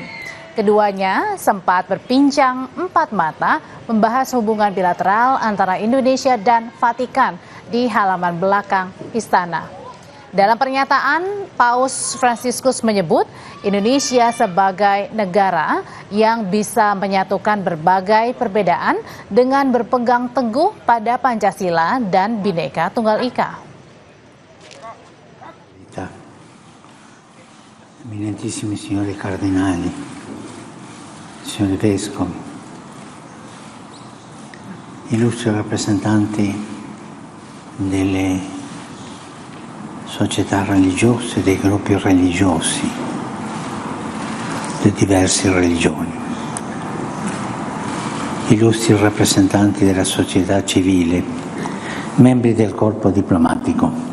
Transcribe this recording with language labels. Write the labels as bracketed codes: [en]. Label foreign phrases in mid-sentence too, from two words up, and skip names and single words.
[id] Keduanya sempat berbincang empat mata membahas hubungan bilateral antara Indonesia dan Vatikan di halaman belakang istana. Dalam pernyataan, Paus Fransiskus menyebut Indonesia sebagai negara yang bisa menyatukan berbagai perbedaan dengan berpegang teguh pada Pancasila dan Bhinneka Tunggal Ika. [it] Eminentissimi signori cardinali, signori vescovi, illustri rappresentanti delle società religiose, dei gruppi religiosi, di diverse religioni, illustri rappresentanti della società civile, membri del corpo diplomatico.